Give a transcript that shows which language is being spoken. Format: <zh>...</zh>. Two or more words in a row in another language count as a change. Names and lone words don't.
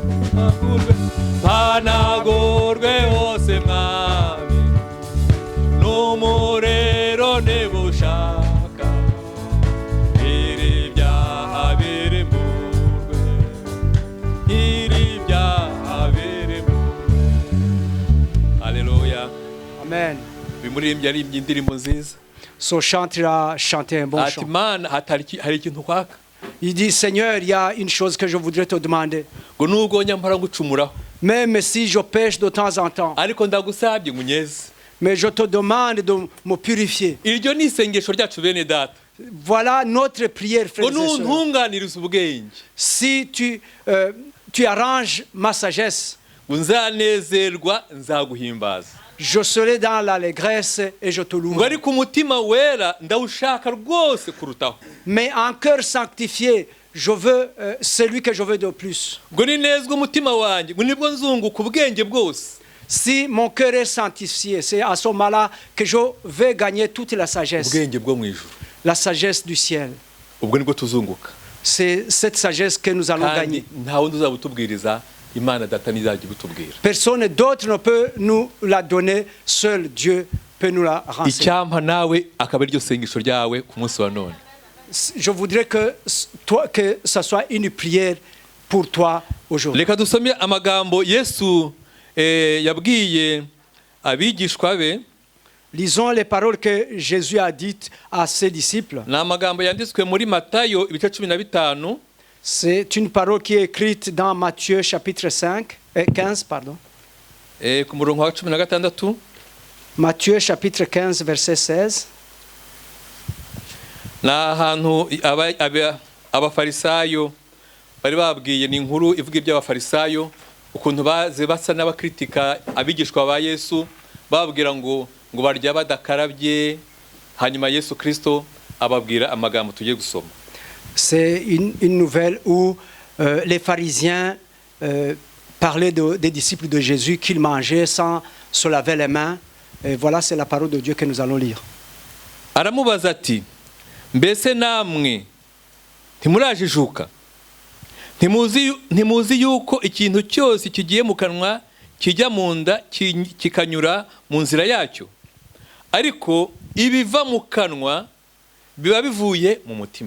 <rw>mpanagurwe hose mwami, n'umuriro niba ushaka, iri byaha birimburwe, iri byaha birimburwe. Haleluya. Amen. Uyu muririmbyi yaririmbye indirimbo nziza.</rw> <fr>Ce chanteur a chanté un bon</fr> <rw>Ati</rw> <fr>chant.</fr> <rw>Mana hari ikintu kwaka.</rw> <fr>Il dit, Seigneur, il y a une chose que je voudrais te demander.</fr> <rw>Ngo nubwo nyamara ngucumuraho,</rw> <fr>Même si je pêche de temps en temps,</fr> <rw>ariko ndagusabye ngo unyeze.</rw> <fr>mais je te demande de me purifier.</fr> <rw>iryo ni isengesho ryacu bene data</rw> <fr>Voilà notre prière, frères</fr> <rw>ngo</rw> <fr>et sœurs.</fr> <rw>nuntunganirize ubwenge</rw> <fr>Si tu arranges ma sagesse,</fr> <rw>ngo nzanezerwa nzaguhimbaza</rw> <fr>je serai dans l'allégresse et je te</fr> <rw>ngo</rw> <fr>louerai.</fr> <rw>ariko umutima wera ndawushaka rwose kurutaho</rw> <fr>Mais en cœur sanctifié, je veux celui que je veux de plus.</fr> <rw>ngo ninezwe umutima wanjye ngo nibwo nzunguka ubwenge bwose.</rw> <fr>Si mon cœur est sanctifié, c'est à ce moment-là que je vais gagner toute la sagesse.</fr> <rw>ubwenge bwo mu ijuru</rw> <fr>La sagesse du ciel.</fr> <rw>ubwo nibwo tuzunguka</rw> <fr>C'est cette sagesse que nous allons</fr> <rw>kandi</rw> <fr>gagner.</fr> <rw>nta wundi uzabutubwiriza imana data ntizajya ibutubwira.</rw> <fr>Personne d'autre ne peut nous la donner, seul Dieu peut nous la renseigner.</fr> <rw>icyampa nawe akaba ariryo sengesho ryawe ku munsi wa none.</rw> <fr>Je voudrais que ça soit une prière pour toi aujourd'hui.</fr> <rw>reka dusome amagambo yesu yabwiye abigishwa be.</rw> <fr>Lisons les paroles que Jésus a dites à ses disciples.</fr> <rw>ni amagambo yanditswe muri Matayo ibice 15.</rw> <fr>C'est une parole qui est écrite dans Matthieu chapitre 15.</fr> <rw>ku murongo wa 16.</rw> <fr>Matthieu chapitre 15 verset 16.</fr> <rw>ni ahantu abafarisayo bari babwiye, ni inkuru ivuga iby'abafarisayo ukuntu baze basa n'abakritika abigishwa ba Yesu bababwira ngo barya badakarabye, hanyuma Yesu Kristo ababwira amagambo tugiye gusoma.</rw> <fr>C'est une nouvelle où les pharisiens parlaient des disciples de Jésus qu'ils mangeaient sans se laver les mains. Et voilà, c'est la parole de Dieu que nous allons lire.</fr> <rw>aramubaza ati mbese namwe ntimurajijuka, ntimuzi yuko ikintu cyose kigiye mu kanwa kijya mu nda kikanyura mu nzira yacyo, ariko ibiva mu kanwa biba bivuye mu mutima.</rw>